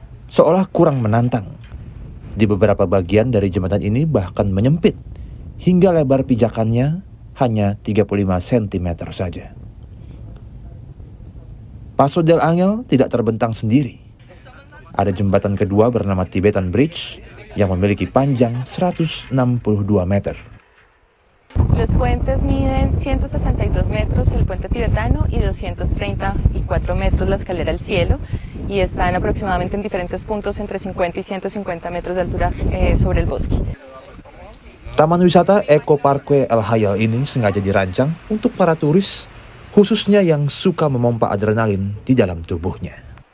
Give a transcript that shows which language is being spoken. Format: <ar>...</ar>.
<id>Seolah kurang menantang, di beberapa bagian dari jembatan ini bahkan menyempit, hingga lebar pijakannya hanya 35 cm saja. Paso del Ángel tidak terbentang sendiri. Ada jembatan kedua bernama Tibetan Bridge yang memiliki panjang 162 meter.</id> <es>Los puentes miden 162 metros el puente tibetano y 234 metros la escalera al cielo y están aproximadamente en diferentes puntos entre 50 y 150 metros de altura sobre el bosque.</es> <id>Taman wisata Eco Parque El Hayal ini sengaja dirancang untuk para turis, khususnya yang suka memompa adrenalin di dalam tubuhnya.</id>